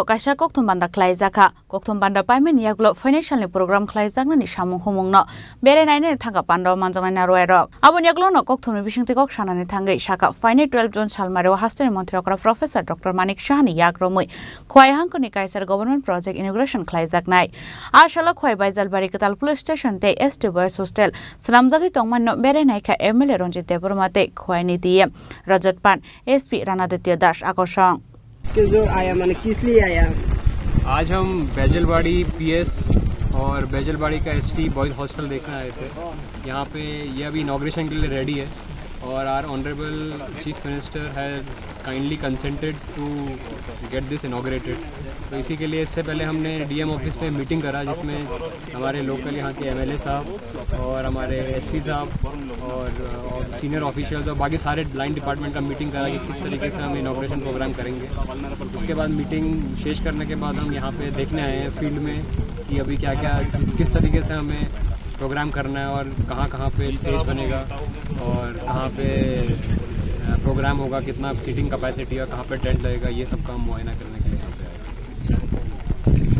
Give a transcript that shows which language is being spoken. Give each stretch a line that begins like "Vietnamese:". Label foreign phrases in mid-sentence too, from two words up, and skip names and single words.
Kok Borok: कायसा कक्थम बान्दा खालायजाखा कक्थम बान्दा पाइमेन यागलो फाइनेंशियलनि प्रोग्राम खालायजाकनानि सामुं हुमुंनो बेरायनायनि थांगा पान्दाव मानजांनाय नारवायरक आबुन यागलोनो कक्थमनि बिसंथिकक सानानि थांगै साका फाइने 12 जून सालमारेव हास्तिनि मन्थ्रियाव प्रोफेसर डॉक्टर मानिक शाहनि याग्रमै खयहांखनि कायसार
English: government project inauguration
Kok Borok: खालायजाकनाय आशला खय बायजालबारि कताल
English: police station
Kok Borok: ते
English: ST boys hostel
Kok Borok: सलामजागि तंगमान्नो बेरायनायखा एमएलए रंजित देबरमाते खयनि डीएम रजत पान एसपी रानादित्य दास आकर्षण
Hindi: जो आया मैंने किस लिए आया? आज हम बैजलबाड़ी पीएस और बैजलबाड़ी का
English: ST boys hostel
Hindi: देखने आए थे। यहाँ पे ये अभी इनॉग्रेशन के लिए रेडी है।
English: and our honourable chief minister has kindly consented to get this inaugurated.
Hindi: तो इसी के लिए इससे पहले हमने
English: DM office
Hindi: में मीटिंग करा, जिसमें हमारे लोकल यहाँ के एमएलए साहब और हमारे एसपी साहब और
English: senior officials
Hindi: और बाकी सारे
English: line department
Hindi: का मीटिंग करा कि किस तरीके से हम
English: inauguration programme
Hindi: करेंगे। उसके बाद मीटिंग शेष करने के बाद हम यहाँ पे देखने आए हैं फील्ड में कि अभी क्या क्या किस तरीके से हमें प्रोग्राम करना है और कहाँ कहाँ पे स्टेज बनेगा और कहाँ पे प्रोग्राम होगा, कितना
English: seating capacity
Hindi: है, कहाँ पे टेंट लगेगा, ये सब काम मुआयना करने के लिए यहाँ पे आए।